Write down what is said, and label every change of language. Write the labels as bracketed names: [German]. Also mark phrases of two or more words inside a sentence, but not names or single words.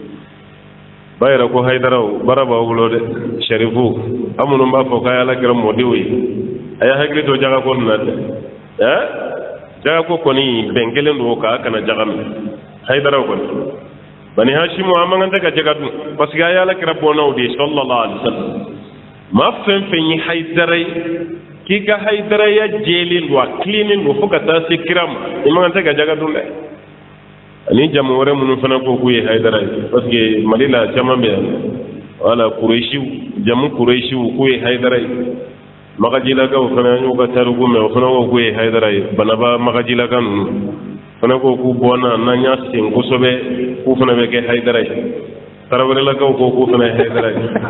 [Bambara] ba yɛrɛ ko hayidaraw baara b'aw bolo dɛ sharifu an minnu b'a fɔ k'a ye ala kira mɔdenw ye a y'a hakili to jaga ko nin na dɛ jaga ko kɔni bɛn kelen don k'a kana jaga minɛ hayidaraw kɔni [Arabic] بني هاشم [Bambara] an mankan tɛ ka jaga dun [French] parce que [Bambara] a ye ala kira bɔnnaw de [Arabic] صلى الله عليه وسلم [Bambara] maa fɛn fɛn ye hayidara ye k'i ka hayidaraya jɛlen don a tilennen don fo ka taa se kira ma i mankan tɛ ka jaga dun dɛ ani jamu wɛrɛ minnu fana ko k'u ye hayidara ye [French] parce que [Bambara] mali la caman bɛ yan wala kureisiw jamu kureisiw k'u ye hayidara ye magajilakaw fana an y'u ka tariku mɛn o fana ko k'u ye hayidara ye banaba magajilaka ninnu fana ko k'u bɔnna n'an y'a sen kosɛbɛ k'u fana bɛ kɛ hayidara ye tarawelelakaw ko k'u fana ye hayidara ye